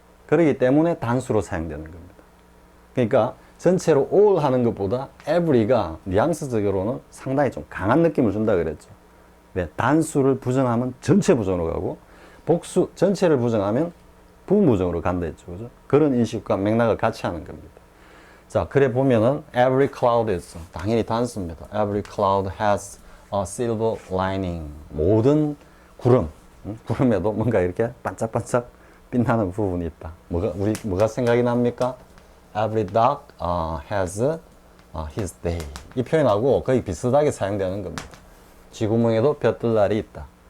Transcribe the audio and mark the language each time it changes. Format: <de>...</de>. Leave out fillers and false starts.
<ko>그렇기 때문에 단수로 사용되는 겁니다. 그러니까 전체로 all 하는 것보다 every가 뉘앙스적으로는 상당히 좀 강한 느낌을 준다 그랬죠. 왜? 단수를 부정하면 전체 부정으로 가고, 복수 전체를 부정하면 부부정으로 간다 했죠. 그죠? 그런 인식과 맥락을 같이 하는 겁니다. 자, 그래 보면은</ko> <en>every cloud is</en> <ko>당연히 단수입니다.</ko> <en>Every cloud has a silver lining.</en> <ko>모든 구름, 구름에도 뭔가 이렇게 반짝반짝 빛나는 부분이 있다. 뭐가 생각이 납니까?</ko> <en>Every dog has his day.</en> <ko>이 표현하고 거의 비슷하게 사용되는 겁니다. 쥐구멍에도 볕들날이 있다.</ko>